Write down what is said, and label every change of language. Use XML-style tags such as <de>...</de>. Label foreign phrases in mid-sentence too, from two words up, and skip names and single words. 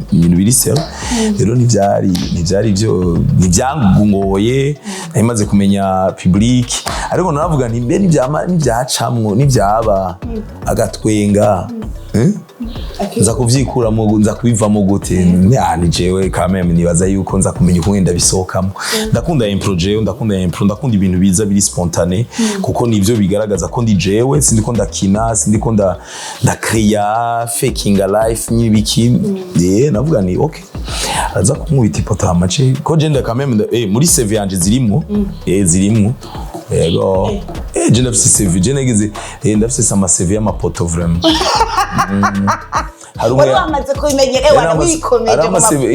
<rn>ibintu biri serieux rero ntivyari byo nivyangoye naimaze kumenya public ariko naravuga nti mbe n'ivyacamwo n'ivyaba agatwenga nza kuvyikuramo nza kubivamo gute ni jewe kameme nibaza yuko nza kumenya uko ngenda bisohokamo ndakunda improjet ndakunda ibintu biza biri spontane kuko nivyo bigaragaza ko ndi jewe sindi ko ndakina sindi ko ndakreya</rn> <en>faking a life</en> <rn>n'ibiki navuga ni okay aza kumubita ipota amace ko je ndakameme muri CV yanje zirimo zirimo yego je ndafise CV je negeze ndafise sama CV y'amapoto vraiment wari wamaze kubimenyera warakwikomeje</rn>